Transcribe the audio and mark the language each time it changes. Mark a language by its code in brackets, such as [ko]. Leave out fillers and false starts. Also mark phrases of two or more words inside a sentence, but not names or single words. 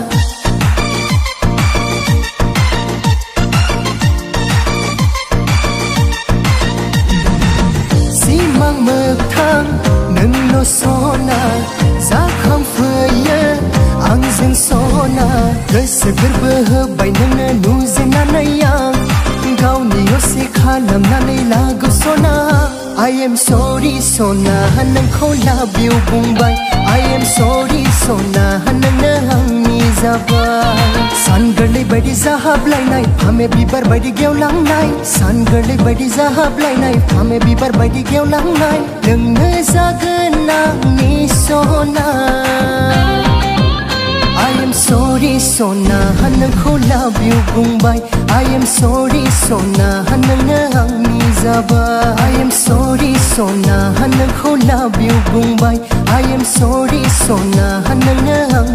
[brx] सिमां मोगथां नोंल' सना जाखांफैयो आंजों सना गोसो गोरबो होबाय नोंनो नुजेननानै आं गावनि असे खालामनानै लागौ सना [en] I am sorry [brx] सना नोंखौ [en] love you [brx] बुंबाय [en] I am sorry [brx] सना नोंनो आंनि जाबाय सान गोरलै बायदि जाहाबलायनाय फामे बिबार बायदि गेवलांनाय सान गोरलै बायदि जाहाबलायनाय फामे बिबार बायदि गेवलांनाय नोंनो जागोन आंनि सना [en] I am sorry [brx] सना नोंखौ [en] love you [brx] बुंबाय [en] I am sorry [brx] सना नोंनो आंनि जाबाय [en] I am sorry [brx] सना नोंखौ [en] love you [brx] बुंबाय [en] I am sorry [brx] सना नोंनो